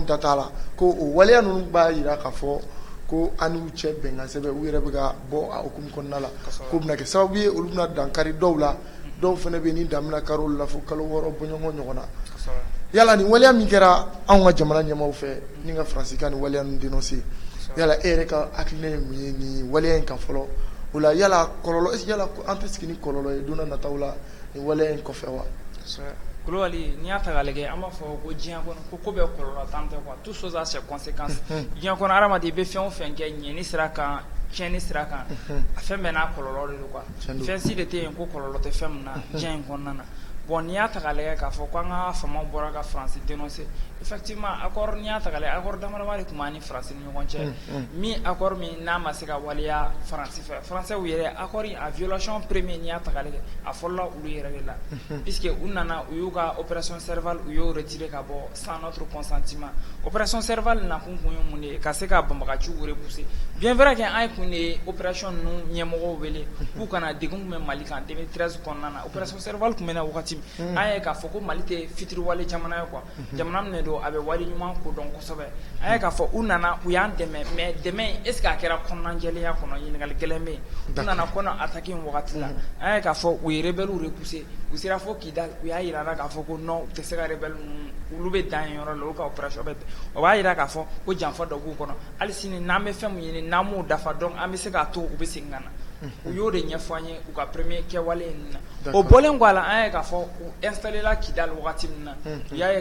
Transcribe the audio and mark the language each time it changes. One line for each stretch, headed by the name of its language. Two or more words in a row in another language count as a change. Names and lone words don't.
Bambara: da t'a la ko o waleya ninnu b'a jira k'a fɔ ko an n'u cɛ bɛnkan sɛbɛn u yɛrɛ bɛ ka bɔ a hukumu kɔnɔna la k'o bɛna kɛ sababu ye olu bɛna dankari dɔw la dɔw fana bɛ ni dan bɛna kari olu la fo kalo 6 bɔɲɔgɔn ɲɔgɔn na yala ni waleya min kɛra anw ka jamana ɲɛmaaw fɛ ni ka Faransi ka ni waleya ninnu dénoncer yala e yɛrɛ ka hakilina ye mun ye ni waleya in kan fɔlɔ o la yala kɔlɔlɔ yala an tɛ sigi ni kɔlɔlɔ ye don na nataw la ni waleya in kɔfɛ wa Kulubali n'i y'a ta k'a lajɛ an b'a fɔ ko diɲɛ kɔnɔ ko bɛɛ kɔlɔlɔ tan tɛ
French: quoi tout chose a ses conséquences
Bambara: diɲɛ kɔnɔ hadamaden i bɛ fɛn o fɛn kɛ ɲɛni sira kan tiɲɛni sira kan a fɛn bɛɛ n'a kɔlɔlɔ de don quoi fɛn si de tɛ yen ko kɔlɔlɔ tɛ fɛn min na diɲɛ in kɔnɔna na bon n'i y'a ta k'a lajɛ k'a fɔ ko an ka famaw bɔra ka Faransi dénoncer
French: effectivement accord
Bambara: n'i y'a ta k'a lajɛ accord dama de tun b'an ni Faransi ni ɲɔgɔn cɛ min accord min n'a ma se ka waleya Faransi fɛ Français yɛrɛ
French: accord a violation premier
Bambara: n'i y'a ta k'a lajɛ a fɔlɔla olu yɛrɛ de la puisque u nana u y'u ka opération Serval u y'o retirer ka bɔ
French: sans notre consentement
Bambara: opération Serval nakun kun ye mun de ye ka se ka banbagaciw repousser
French: bien vrai que
Bambara: an ye kun de ye opération ninnu ɲɛmɔgɔw wele k'u kana degun kun bɛ Mali kan 2013 kɔnɔna na opération Serval kun bɛ na wagati an ye k'a fɔ ko Mali tɛ fitiriwale jamana ye quoi jamana min don a bɛ wale ɲuman ko dɔn kosɛbɛ an ye k'a fɔ u nana u y'an dɛmɛ mais dɛmɛ in
French: est ce que
Bambara: a kɛra kɔnɔnajɛlenya kɔnɔ ɲininkali gɛlɛn bɛ yen u nana kɔnɔ attaquer wagati la an ye k'a fɔ u ye
French: rebelles repousser
Bambara: u sera fo Kidal u y'a jira k'a fɔ ko non u tɛ se ka rebelle ninnu olu bɛ dan yen yɔrɔ la olu ka opération bɛ o b'a jira k'a fɔ ko janfa dɔ b'u kɔnɔ hali sini n'an bɛ fɛn mun ɲini n'an m'o dafa donc an bɛ se k'a to u bɛ segin ka na u y'o de ɲɛfɔ an ye u ka premier kɛwale in na o bɔlen kɔ a la an ye k'a fɔ u installé la Kidal wagati min na u y'a ye